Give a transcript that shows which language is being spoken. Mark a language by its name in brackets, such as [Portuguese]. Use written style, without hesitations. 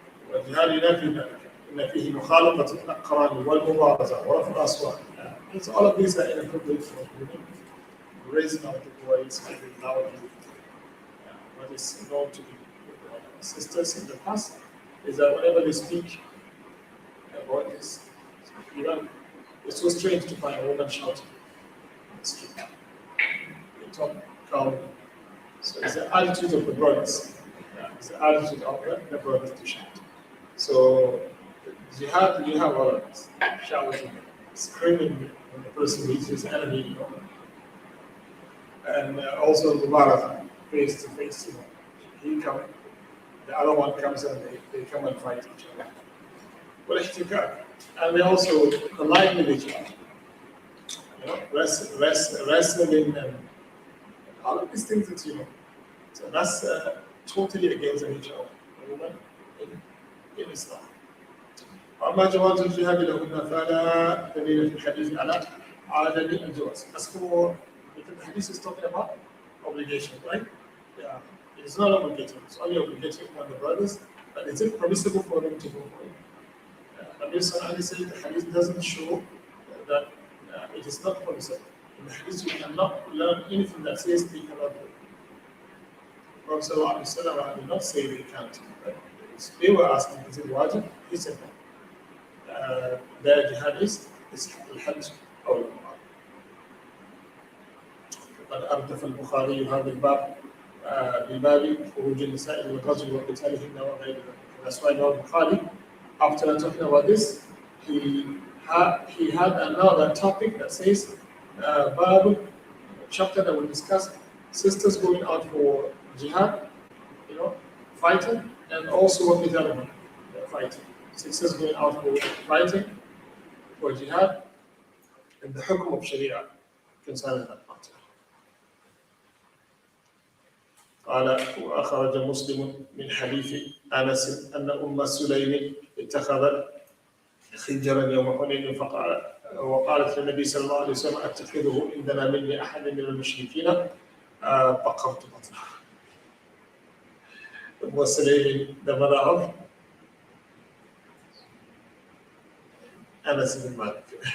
[Arabic] والجهاد ينافي إن فيه مخالطة الأقران والمبارزة ورفع الأصوات. [English] So all of these are inappropriate for women. Raising out the voice, speaking loudly. What is known to be sisters in the past is that whenever they speak about this, you know, it's so strange to find a woman shouting on the street. They talk calmly. So it's the attitude of the brothers. It's the attitude of the brothers to shout. So you have all of this shouting, screaming when the person meets his enemy, you know. And also Mubarak, face to face, you know. He comes, the other one comes and they come and fight each other. [Arabic] والاحتكاك. [English] And they also collide with each other. You know, wrestling and all of these things that you know. So that's totally against each other. A woman in Islam. [Arabic] وأما جواز الجهاد لهن فلا دليل في الحديث على عدم الجواز. [English] As for the hadith is talking about obligation, right? Yeah, it's not obligatory. It's only obligatory on the brothers. But is it permissible for them to go for it? Nabi Sallallahu Alaihi Wasallam, the hadith doesn't show that it is not permissible. In the hadith, you cannot learn anything that says they cannot do it. Prophet Sallallahu Alaihi Wasallam did not say they can't. Right? They were asking, is it wajib? He said no. The jihad is al-hajj or al-umrah. [Arabic] قد أردف البخاري هذا الباب بباب خروج النساء إلى الرجل وقتالهن وغير ذلك. [English] That's why Imam Bukhari, after talking about this, he had another topic that says Bible chapter that will discuss sisters going out for jihad, you know, fighting, and also what with other fighting. Sisters going out for fighting, for jihad, and the hukum of Sharia concerning that matter. [Arabic] قال وأخرج مسلم من حديث أنس أن أم سليم اتخذت خنجرا يوم حنين وقالت للنبي صلى الله عليه وسلم أتخذه إن دنا مني أحد من المشركين بقرت بطنه. [English] أم سليم the mother of Anas ibn Malik.